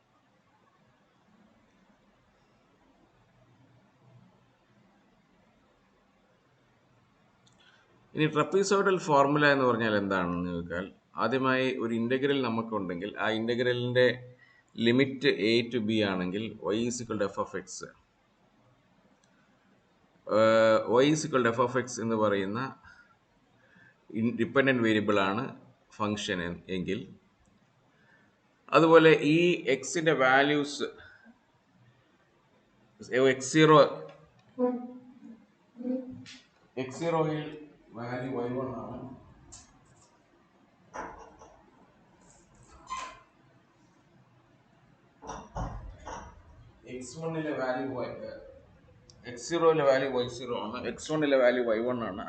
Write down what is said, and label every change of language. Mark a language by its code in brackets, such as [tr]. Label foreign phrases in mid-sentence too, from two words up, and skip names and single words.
[ml] ഇനി [en] trapezoidal formula [ml] എന്ന് പറഞ്ഞാൽ എന്താണെന്ന് ചോദിച്ചാൽ, ആദ്യമായി ഒരു ഇൻ്റഗ്രൽ നമുക്കുണ്ടെങ്കിൽ ആ ഇൻ്റഗ്രലിൻ്റെ ലിമിറ്റ് a to b ആണെങ്കിൽ y = f(x), y = f(x) എന്ന് പറയുന്ന [en] dependent variable [ml] ആണ് ഫങ്ഷൻ എങ്കിൽ, അതുപോലെ ഈ എക്സിൻ്റെ വാല്യൂസ് x0യിൽ വാല്യൂ y1 ആണ്, x1ലെ വാല്യൂ x0ലെ വാല്യൂ y0 ആണ്, x1ലെ വാല്യൂ y1 ആണ്.